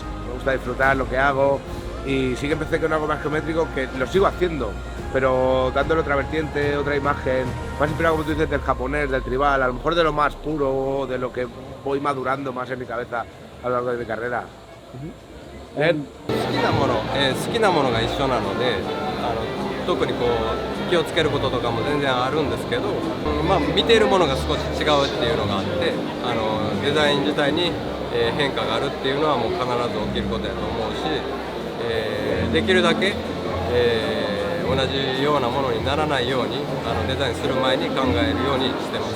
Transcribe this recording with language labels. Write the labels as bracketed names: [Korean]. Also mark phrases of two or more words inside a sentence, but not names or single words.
[Spanish] Me gusta disfrutar lo que hago y sí que empecé con algo más geométrico que lo sigo haciendo, pero dándole otra vertiente, otra imagen, más inspirado, como tú dices, del japonés, del tribal, a lo mejor de lo más puro, de lo que voy madurando más en mi cabeza a lo largo de mi carrera. Bien. [Japanese] 好きなものが一緒なので特にこう気をつけることとかも全然あるんですけど、まあ、見ているものが少し違うっていうのがあってデザイン自体に変化があるっていうのはもう必ず起きることやと思うし、できるだけ、同じようなものにならないようにデザインする前に考えるようにしてます。